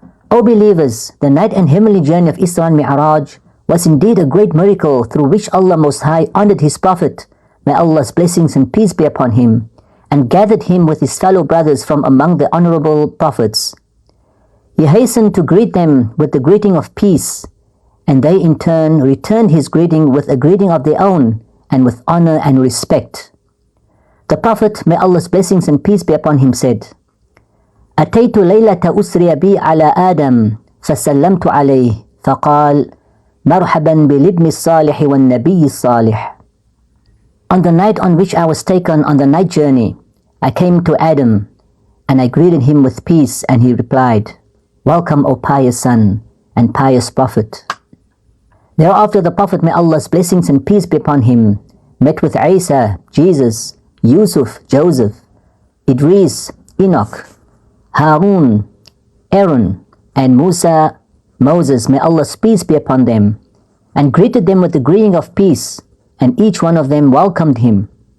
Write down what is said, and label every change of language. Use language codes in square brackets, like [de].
[en] O believers, the night and heavenly journey of Isra and Mi'raj was indeed a great miracle through which Allah Most High honored His Prophet, may Allah's blessings and peace be upon him, and gathered him with his fellow brothers from among the honorable prophets. He hastened to greet them with the greeting of peace, and they in turn returned his greeting with a greeting of their own and with honor and respect. The Prophet, may Allah's blessings and peace be upon him, said, [ar] أتيت ليلة أسري بي على آدم فسلمت عليه فقال مرحبا بالابن الصالح والنبي الصالح. [en] On the night on which I was taken on the night journey, I came to Adam and I greeted him with peace, and he replied, Welcome, O pious son and pious Prophet. Thereafter the Prophet, may Allah's blessings and peace be upon him, met with Isa, Jesus, Yusuf, Joseph, Idris, Enoch, Harun, Aaron, and Musa, Moses, may Allah's peace be upon them, and greeted them with the greeting of peace, and each one of them welcomed him.